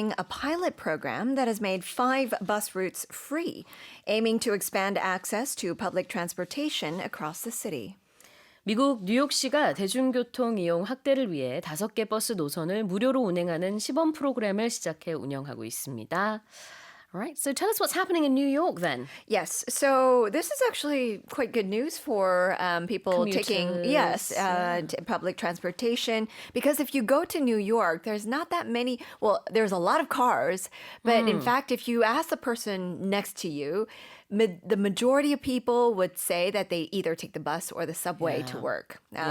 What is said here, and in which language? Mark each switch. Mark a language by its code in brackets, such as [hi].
[en] a pilot program that has made 5 bus routes free, aiming to expand access to public transportation across the city. [ko] 미국 뉴욕시가 대중교통 이용 확대를 위해 5개 버스 노선을 무료로 운행하는 시범 프로그램을 시작해 운영하고 있습니다. [en] All right, so tell us what's happening in New York then. Yes, so this is actually quite good news for people taking public transportation, because if you go to New York, there's not that many. Well, there's a lot of cars, but in fact, if you ask the person next to you, the majority of people would say that they either take the bus or the subway to work.